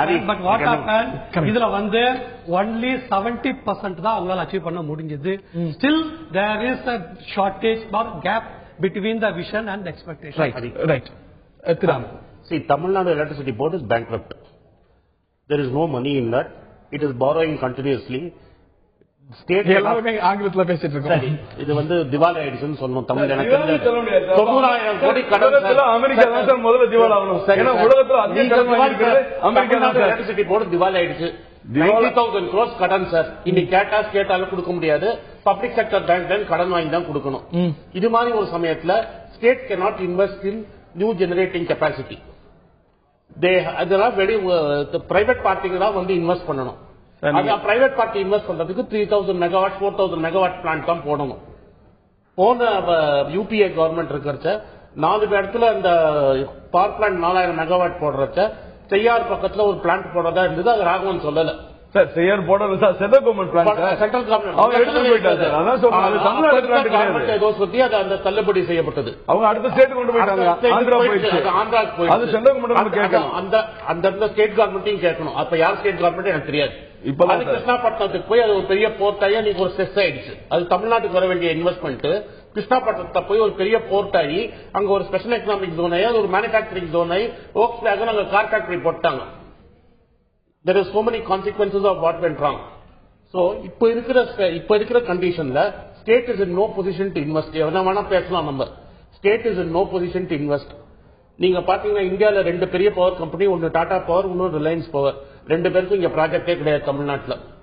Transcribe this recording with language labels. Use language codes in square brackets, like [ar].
[en] But what happened [ta] இதுல வந்து only 70% தான் அவங்களால அச்சீவ் பண்ண முடிஞ்சது. [en] Still there is a shortage or gap between the vision and expectation. Right. See, Tamil Nadu Electricity Board is bankrupt. There is no money in that. It is borrowing continuously. State [ta] எல்லாருமே ஆங்கிலத்துல பேசிட்டு இருக்கோம். இது வந்து திவாலி ஆயிடுச்சுன்னு சொன்னோம். தமிழ் எனக்கு 90,000 கோடி கடன். அமெரிக்கா தான் சார் முதல்ல திவால் ஆகணும். ஏன்னா உலகத்துல அதிக கடன் வாங்கியிருக்கிறது அமெரிக்கா தான். எலக்ட்ரிசிட்டி போர்டு திவாலி ஆயிடுச்சு. 90,000 crores கடன் சார். இன்னைக்கு கேட்டா ஸ்டேட்டால கொடுக்க முடியாது. பப்ளிக் செக்டர் பேங்க்ல கடன் வாங்கி தான் கொடுக்கணும். இது மாதிரி ஒரு சமயத்துல state [en] cannot invest in new generating capacity. [ta] அதெல்லாம் பிரைவேட் பார்ட்டிங்க தான் வந்து இன்வெஸ்ட் பண்ணணும். பிரைவேட் பார்ட்டி இன்வெஸ்ட் பண்றதுக்கு 3000 மெகாவாட் 4000 மெகாவாட் பிளான்ட் தான் போடணும். போன யூபிஏ கவர்மெண்ட் இருக்கிறச்ச 4 இடத்துல அந்த பவர் பிளான்ட் 4000 மெகாவாட் போடுறச்ச செய்யார் பக்கத்துல ஒரு பிளான்ட் போடுறதா இருந்தது. அது ராகவன் சொல்லல சார். செய்யார் போடுறது sir central government plan. Central government அவங்க எடுத்து போயிட்டாங்க சார். அதான் சொல்றாங்க தமிழ்நாடு பிளான் கிடையாது. ஏதோ சொல்லி அது தள்ளுபடி செய்யப்பட்டது. அவங்க அடுத்த ஸ்டேட் கொண்டு போயிட்டாங்க. ஆந்திரா போயிடுச்சு. ஆந்திராக்கு போயிடுச்சு. அது சென்ட்ரல் கவர்மெண்ட் கேட்கணும். அந்த ஸ்டேட் கவர்மெண்ட்டையும் கேட்கணும். அப்ப யார் ஸ்டேட் கவர்மெண்ட் எனக்கு தெரியாது. அது கிருஷ்ணாபட்டினத்துக்கு போய் அது ஒரு பெரிய போர்ட் ஆகி நீங்க ஒரு ஸ்ட்ரெஸ் ஆயிடுச்சு. அது தமிழ்நாட்டுக்கு வர வேண்டிய இன்வெஸ்ட்மெண்ட் கிருஷ்ணாபட்டினத்தை போய் ஒரு பெரிய போர்ட் ஆகி அங்க ஒரு ஸ்பெஷல் எக்கனாமிக் ஜோன் ஆகி அது ஒரு மேனுபேக்சரிங் ஜோன் ஆகி ஓக்ஸ் வேகன் அங்க கார் ஃபேக்டரி போட்டாங்க. [en] There are so many consequences of what went wrong. [ta] So இப்ப இருக்கிற கண்டிஷன்ல [en] State is in no position to invest. [ta] எவனா வேணா பேசலாம் நம்ம. [en] State is in no position to invest. [ta] நீங்க பாத்தீங்கன்னா இந்தியால 2 பெரிய பவர் கம்பெனி, ஒன்னு டாடா பவர், இன்னொரு ரிலையன்ஸ் பவர். 2 பேருக்கும் இங்க ப்ராஜெக்டே கிடையாது தமிழ்நாட்டுல.